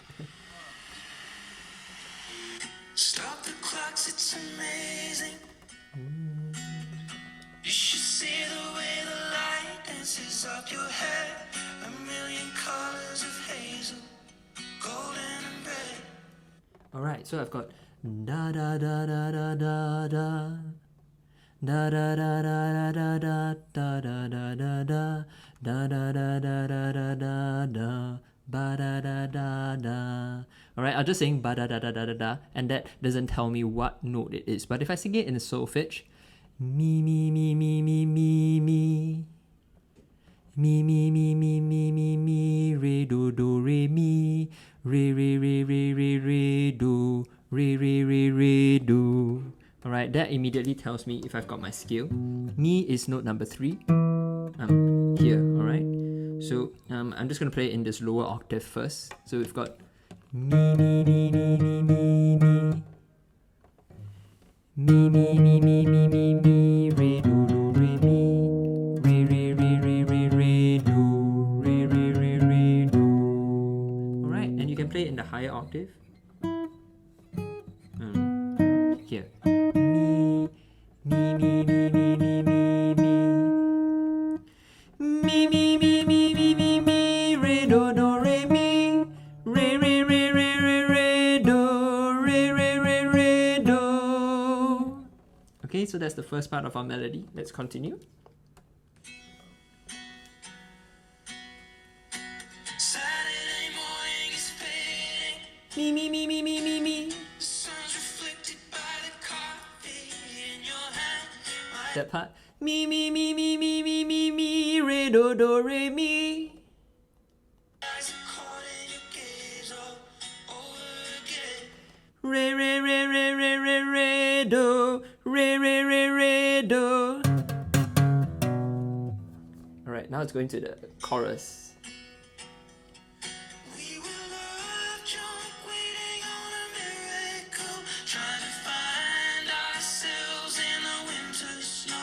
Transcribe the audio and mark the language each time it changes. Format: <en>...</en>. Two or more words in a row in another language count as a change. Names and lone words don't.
<en>Stop the clocks, it's amazing. You should see the way the light dances up your hair. A million colors of hazel, golden and red. Alright, so I've got da da da da da da da da da da da da da da da da da da da da da da da da da da ba da da da da. Alright, I'll just sing ba da da da da da da, and that doesn't tell me what note it is. But if I sing it in a solfege, mi mi mi mi mi mi mi mi mi mi mi mi mi mi re do re mi re re re re re re do re re re re do. Alright, that immediately tells me if I've got my scale. Mi is note number 3 here, alright? So I'm just going to play it in this lower octave first. So we've got mi mi mi mi mi mi mi mi mi mi mi mi mi re do re mi re re re re re re do re re re re do. Alright, and you can play it in the higher octave. Here. Mi mi mi mi mi mi mi mi mi mi mi mi mi mi re do re mi re re re re re re do re re re re do. Okay, so that's the first part of our melody. Let's continue. Saturday morning is fading. Mi mi mi mi mi mi mi. The sun's reflected by the coffee in your hand. My That part. Mi mi mi mi mi mi mi mi re do re mi. eyes are caught in your gaze all over again. Re re re re re re re do re re re re do. Alright, now it's going to the chorus. We were love drunk, waiting on a miracle, trying to find ourselves in the winter snow.</en>